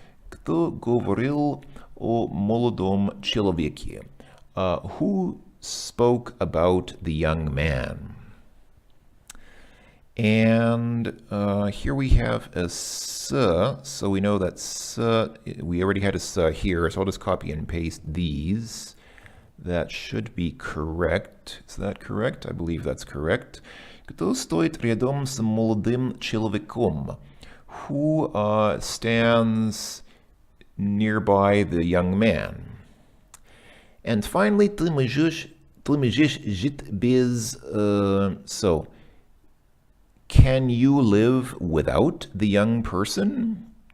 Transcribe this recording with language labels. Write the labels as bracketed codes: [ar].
[ru] Кто говорил о молодом человеке? [en] Who spoke about the young man? And here we have a s, so we know that s, we already had a s here, so I'll just copy and paste these. That should be correct. Is that correct? I believe that's correct. [ru] Кто стоит рядом с молодым человеком? [en] Who stands nearby the young man? And finally, [ru] ты можешь жить без, [en] so, can you live without the young person?